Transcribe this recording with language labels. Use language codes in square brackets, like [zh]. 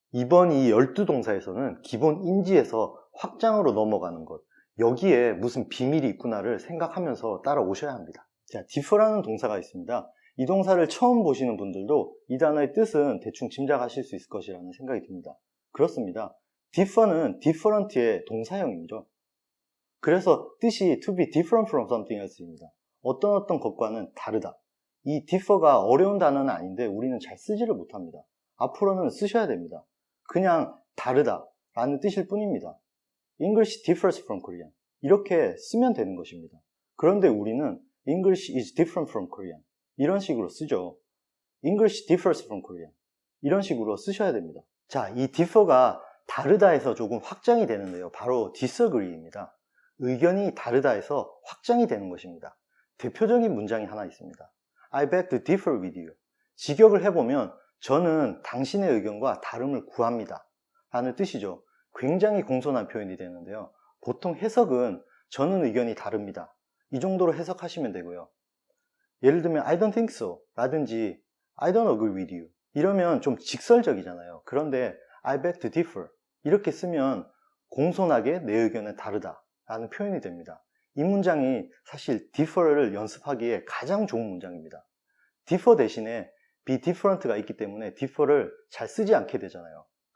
[ko] 이번 이 12동사에서는 기본 인지에서 확장으로 넘어가는 것, 여기에 무슨 비밀이 있구나를 생각하면서 따라오셔야 합니다. 자, differ라는 동사가 있습니다. 이 동사를 처음 보시는 분들도 이 단어의 뜻은 대충 짐작하실 수 있을 것이라는 생각이 듭니다. 그렇습니다. differ는 different의 동사형이죠. 그래서 뜻이 [en] to be different from something else [ko] 입니다. 어떤 것과는 다르다. 이 differ가 어려운 단어는 아닌데 우리는 잘 쓰지를 못합니다. 앞으로는 쓰셔야 됩니다. 그냥 다르다 라는 뜻일 뿐입니다. [en] English differs from Korean. [ko] 이렇게 쓰면 되는 것입니다. 그런데 우리는 [en] English is different from Korean. [ko] 이런 식으로 쓰죠. [en] English differs from Korean. [ko] 이런 식으로 쓰셔야 됩니다. 자, 이 differ가 다르다에서 조금 확장이 되는데요. 바로 disagree입니다. 의견이 다르다에서 확장이 되는 것입니다. 대표적인 문장이 하나 있습니다. [en] I beg to differ with you. [ko] 직역을 해보면 저는 당신의 의견과 다름을 구합니다 라는 뜻이죠. 굉장히 공손한 표현이 되는데요. 보통 해석은 저는 의견이 다릅니다. 이 정도로 해석하시면 되고요. 예를 들면 [en] I don't think so [ko] 라든지 [en] I don't agree with you [ko] 이러면 좀 직설적이잖아요. 그런데 [en] I beg to differ [ko] 이렇게 쓰면 공손하게 내 의견은 다르다 라는 표현이 됩니다. 이 문장이 사실 differ를 연습하기에 가장 좋은 문장입니다. differ 대신에 [en] be different [ko] 가 있기 때문에 differ를 잘 쓰지 않게 되잖아요.